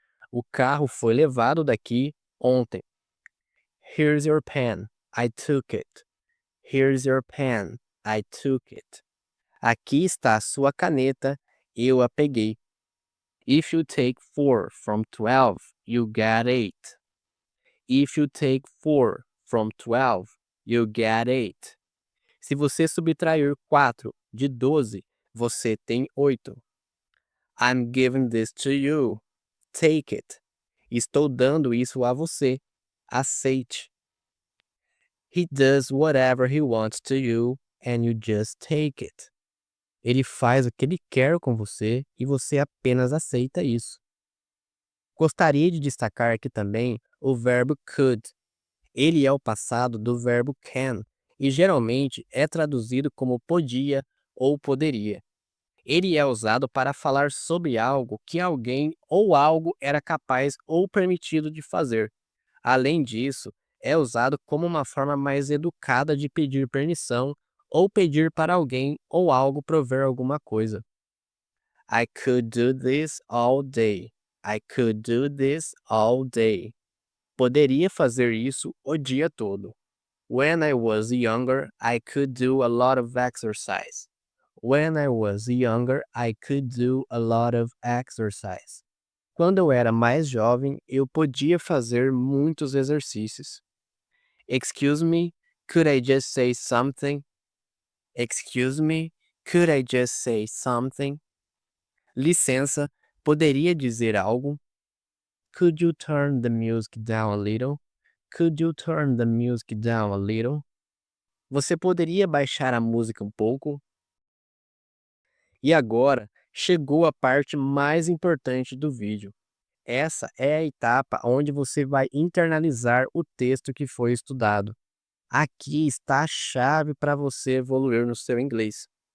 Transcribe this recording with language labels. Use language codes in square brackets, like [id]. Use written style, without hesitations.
[pt] O carro foi levado daqui ontem. [en] Here's your pen. I took it. Here's your pen. I took it. [pt] Aqui está a sua caneta. Eu a peguei. [en] If you take 4 from 12, you get 8. If you take 4 from 12, you get 8. [pt] Se você subtrair 4 de 12, você tem 8. [en] I'm giving this to you. Take it. [pt] Estou dando isso a você. Aceite. [en] He does whatever he wants to you and you just take it. [pt] Ele faz o que ele quer com você e você apenas aceita isso. Gostaria de destacar aqui também o verbo could. Ele é o passado do verbo can e geralmente é traduzido como podia ou poderia. Ele é usado para falar sobre algo que alguém ou algo era capaz ou permitido de fazer. Além disso, é usado como uma forma mais educada de pedir permissão ou pedir para alguém ou algo prover alguma coisa. [en] I could do this all day. I could do this all day. [pt] Poderia fazer isso o dia todo. [en] When I was younger, I could do a lot of exercise. When I was younger, I could do a lot of exercise. [pt] Quando eu era mais jovem, eu podia fazer muitos exercícios. [en] Excuse me, could I just say something? Excuse me, could I just say something? [pt] Licença, poderia dizer algo? [en] Could you turn the music down a little? Could you turn the music down a little? [pt] Você poderia baixar a música um pouco? E agora, chegou a parte mais importante do vídeo. Essa é a etapa onde você vai internalizar o texto que foi estudado. Aqui está a chave para você evoluir no seu inglês.